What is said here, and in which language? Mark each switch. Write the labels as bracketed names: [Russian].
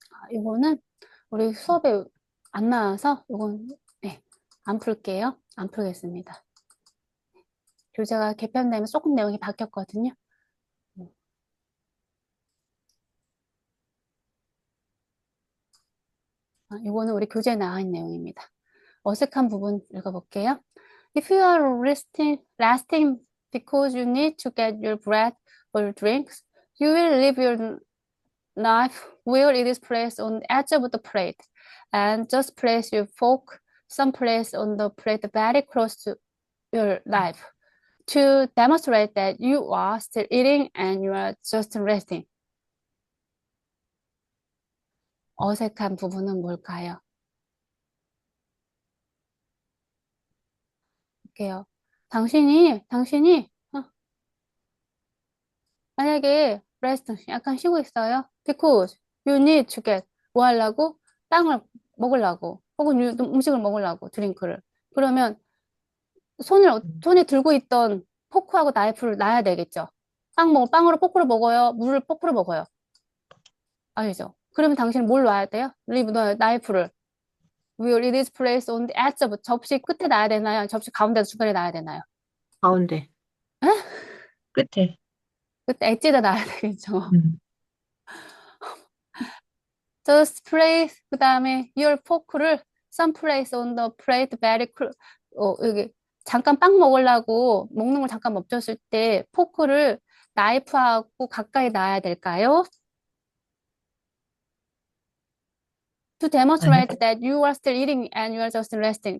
[Korean] 이거는 우리 수업에 안 나와서 이건 네, 안 풀게요. 안 풀겠습니다. 교재가 개편되면 조금 내용이 바뀌었거든요. 이거는 우리 교재에 나와 있는 내용입니다. 어색한 부분 읽어볼게요. [English] If you are resting because you need to get your bread or drinks, you will leave your knife where it is placed on the edge of the plate, and just place your fork someplace on the plate very close to your knife to demonstrate that you are still eating and you are just resting. [Korean] 어색한 부분은 뭘까요? 볼게요. 당신이 만약에 rest 약간 쉬고 있어요. [English] Because you need to get [Korean] 뭐 하려고? 빵을 먹으려고 혹은 음식을 먹으려고 드링크를. 그러면 손에 들고 있던 포크하고 나이프를 놔야 되겠죠. 빵으로 포크를 먹어요? 물을 포크로 먹어요? 아니죠. 그러면 당신은 뭘 놔야 돼요? 나이프를. [English] Will it is placed on the edge of [Korean] 접시 끝에 놔야 되나요? 접시 가운데 중간에 놔야 되나요? 가운데. 끝에. 그때 엣지에다 놔야 되겠죠. [English] Just place [Korean] 그 다음에 [English] your fork [Korean] 를 [English] someplace on the plate very [Korean] 여기 잠깐 빵 먹으려고 먹는 걸 잠깐 멈췄을 때 포크를 나이프하고 가까이 놔야 될까요? [English] To demonstrate that you are still eating and you are just resting.